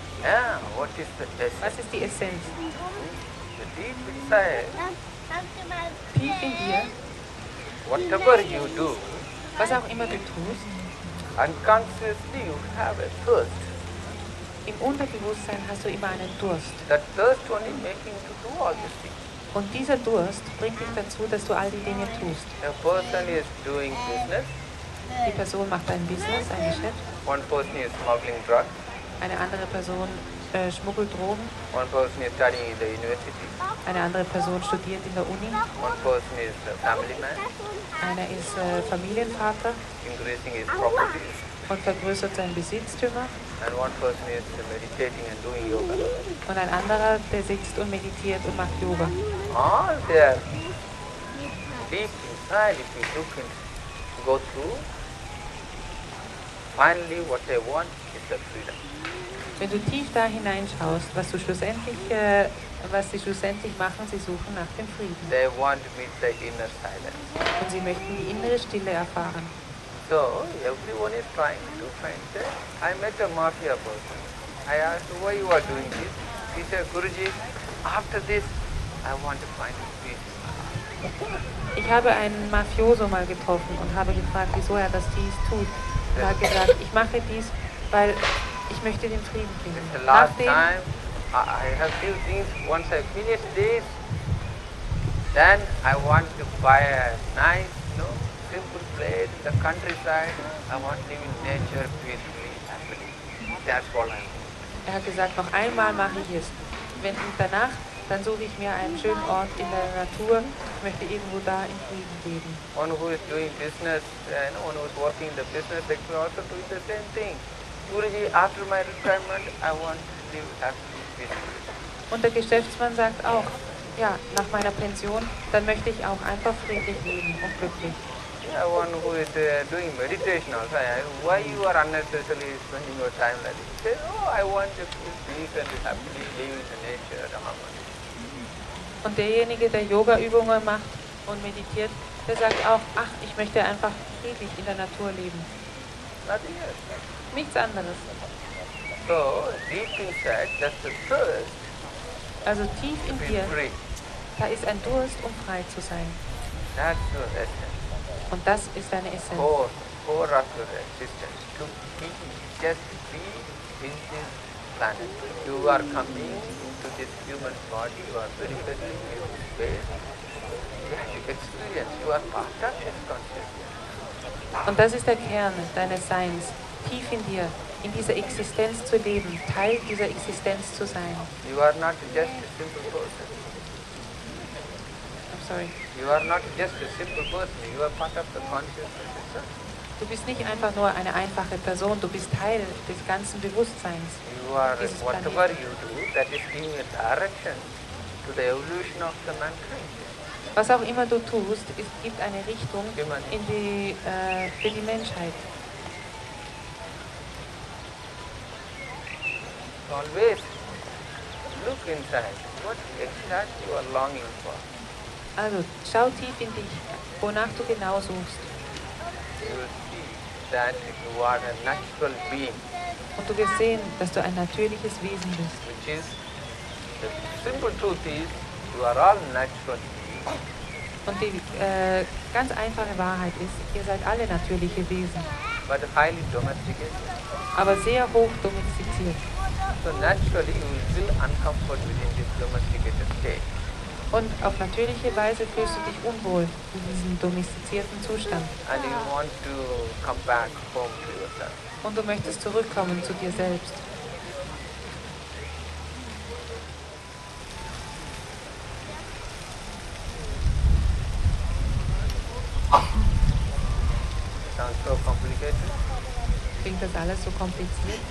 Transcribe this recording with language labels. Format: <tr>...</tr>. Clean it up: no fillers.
<en>Yeah, what is the essence?</en> <de>Was ist die Essenz?</de> <en>The deep inside,</en> <de>Tief in dir,</de> <en>whatever you do,</en> <de>was auch immer du tust,</de> <en>unconsciously you have a thirst.</en> <de>im Unterbewusstsein hast du immer einen Durst.</de> <en>That thirst only making to do all these things.</en> <de>Und dieser Durst bringt dich dazu, dass du all die Dinge tust.</de> <en>A person is doing business,</en> <de>Die Person macht ein Business, ein Geschäft.</de> <en>one person is smuggling drugs,</en> <de>Eine andere Person schmuggelt Drogen.</de> <en>one person is studying in the university,</en> <de>Eine andere Person studiert in der Uni.</de> <en>one person is a family man,</en> <de>Einer ist Familienvater</de> <en>increasing his properties,</en> <de>und vergrößert seinen Besitztümer.</de> <en>and one person is meditating and doing yoga.</en> <de>Und ein anderer, der sitzt und meditiert und macht Yoga.</de> <en>All there, deep inside, if you look and go through, finally what they want is the freedom.</en> <de>Wenn du tief da hineinschaust, was sie schlussendlich machen, sie suchen nach dem Frieden.</de> <en>They want to meet the inner silence.</en> <de>Und sie möchten die innere Stille erfahren.</de> <en>So everyone is trying to find that. I met a mafia person. I asked why you are doing this. He said, Guruji, after this I want to find peace.</en> <de>Ich habe einen Mafioso mal getroffen und habe gefragt, wieso er das dies tut. Er hat gesagt, ich mache dies, weil ich möchte den Frieden finden.</de> <en>The last time I have few things. Once I finish this, then I want to buy a nice, simple place in the countryside. I want to live in nature peacefully, happily. That's all I want.</en> <de>Er hat gesagt, noch einmal mache ich es. Und danach, dann suche ich mir einen schönen Ort in der Natur. Ich möchte irgendwo da in Frieden leben.</de> <en>One who is doing business, one who is working in the business sector also doing the same thing. Guruji, after my retirement, I want to live happily, peacefully.</en> <de>Und der Geschäftsmann sagt auch, ja, nach meiner Pension, dann möchte ich auch einfach friedlich leben und glücklich.</de> <en>Yeah, one who is doing meditation also, why you are unnecessarily spending your time like this? He says, I want to feel peace and happily live in the nature and harmony.</en> <de>Und derjenige, der Yoga-Übungen macht und meditiert, der sagt auch, ach, ich möchte einfach friedlich in der Natur leben.</de> <en>Nothing else.</en> <de>Nichts anderes.</de> <en>So, deep inside, that's the thirst.</en> <de>Also tief in dir,</de> <en>Free.</en> <de>da ist ein Durst, um frei zu sein.</de> <en>That's the essence.</en> <de>Und das ist deine Essenz.</de> <en>Core of your existence. To be, just be in this planet. You are coming into this human body, you are manifesting in space. You have to experience, you are part of this consciousness.</en> <de>Und das ist der Kern deines Seins, tief in dir, in dieser Existenz zu leben, Teil dieser Existenz zu sein.</de> <en>You are not just a simple person. I'm sorry. You are not just a simple person, you are part of the consciousness itself.</en> <de>Du bist nicht einfach nur eine einfache Person, du bist Teil des ganzen Bewusstseins.</de> <en>You are,</en> <de>dieses</de> <en>whatever</en> <de>Planeten.</de> <en>you do, that is giving a direction to the evolution of the mankind.</en> <de>Was auch immer du tust, es gibt eine Richtung</de> <en>Humanity.</en> <de>für die Menschheit.</de> <en>Always look inside. What exactly you are longing for?</en> <de>Also, schau tief in dich, wonach du genau suchst.</de> <en>You will see that you are a natural being,</en> <de>Und du wirst sehen, dass du ein natürliches Wesen bist.</de> <en>which is, the simple truth is, you are all natural beings.</en> <de>Und die ganz einfache Wahrheit ist, ihr seid alle natürliche Wesen,</de> <en>But highly domesticated.</en> <de>aber sehr hoch domestiziert.</de> <en>So naturally you will feel uncomfort within this domesticated state.</en> <de>Und auf natürliche Weise fühlst du dich unwohl in diesem domestizierten Zustand.</de> <en>And you want to come back home to yourself.</en> <de>Und du möchtest zurückkommen zu dir selbst.</de> <en>Sounds so complicated?</en> <de>Klingt das alles so kompliziert?</de>